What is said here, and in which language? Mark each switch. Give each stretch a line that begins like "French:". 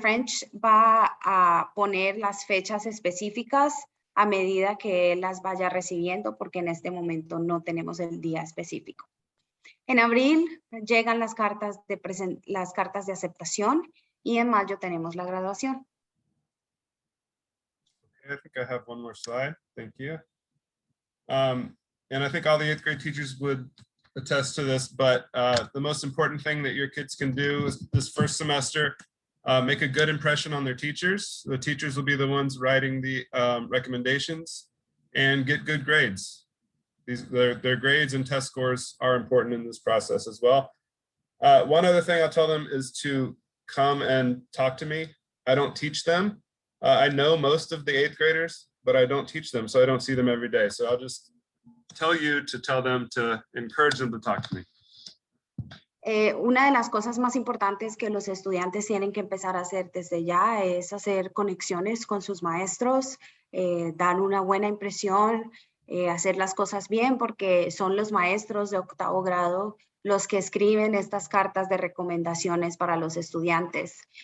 Spanish: French va a poner las fechas específicas a medida que él las vaya recibiendo, porque en este momento no tenemos el día específico. En abril llegan las cartas de aceptación y en mayo tenemos la graduación.
English: Okay, I think I have one more slide. Thank you. And I think all the 8th grade teachers would attest to this, but the most important thing that your kids can do is this first semester, make a good impression on their teachers. The teachers will be the ones writing the recommendations, and get good grades. Their grades and test scores are important in this process as well. One other thing I'll tell them is to come and talk to me. I don't teach them. I know most of the 8th graders, but I don't teach them, so I don't see them every day. So I'll just tell you to tell them to encourage them to talk to me.
Spanish: Una de las cosas más importantes que los estudiantes tienen que empezar a hacer desde ya es hacer conexiones con sus maestros, dar una buena impresión, hacer las cosas bien, porque son los maestros de 8º grado los que escriben estas cartas de recomendaciones para los estudiantes.